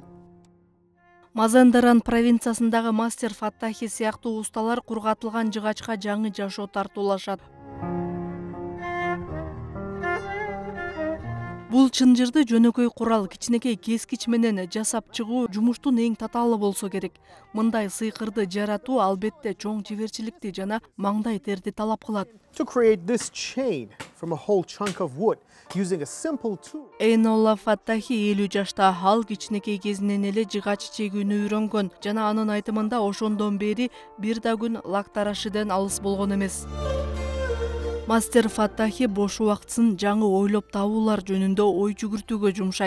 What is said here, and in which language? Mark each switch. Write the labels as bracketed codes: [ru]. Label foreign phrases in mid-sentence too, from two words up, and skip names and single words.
[ky] Мазендаран провинциясындагы мастер Фаттахи сыяктуу усталар кургатылган жыгачка жаңы жашоо тартуулашат. Бул чынжырды жөнөкөй курал кичинекей кескич менен жасап чыгуу жумуштун эң татаалы болсо керек. Мындай сыйкырды жаратуу албетте чоң чеберчиликти жана маңдай терди талап кылат. [en] To create this chain from a whole chunk of wood using a simple tool. [ky] Эйнолла Фаттахи 50 жашта, ал кичинекей кезинен эле жыгач чегүүнү үйрөнгөн жана анын айтымында ошондон бери бир да күн лактарашиден алыс болгон эмес. Мастер Фаттахи бош убактысын жаңы ойлоп табуулар жөнүндө ой жүгүртүүгө жумшайт.